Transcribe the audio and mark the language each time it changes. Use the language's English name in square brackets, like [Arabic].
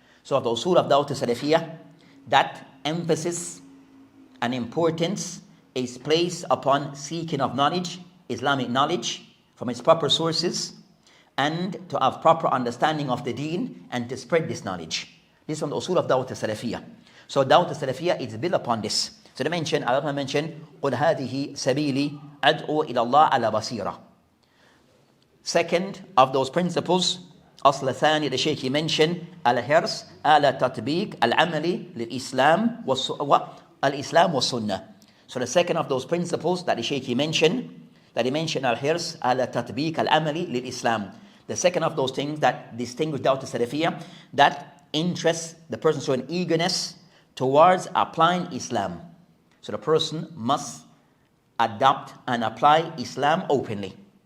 [English] So of the Usul of Dawat al-Salafiyah, that emphasis and importance is placed upon seeking of knowledge, Islamic knowledge from its proper sources, and to have proper understanding of the deen and to spread this knowledge. This is from the Usul of Dawat al-Salafiyah. So Dawat al-Salafiyah is built upon this. So they mention, Allah mentioned, [Arabic] قُلْ هَذِهِ سَبِيلِي أَدْعُو إِلَى اللَّهِ عَلَى بَصِيرَةٍ. [English] Second of those principles, [Arabic] أصل ثاني, [English] the Shaykh mentioned, [Arabic] الحرص على تطبيق العمل للإسلام والإسلام والسنة. [English] So the second of those principles that the Shaykh mentioned, [Arabic] الحرص على تطبيق العمل للإسلام. [English] The second of those things that distinguish Dawat al-Salafiyah, that interests the person showing eagerness towards applying Islam. So the person must adopt and apply Islam openly.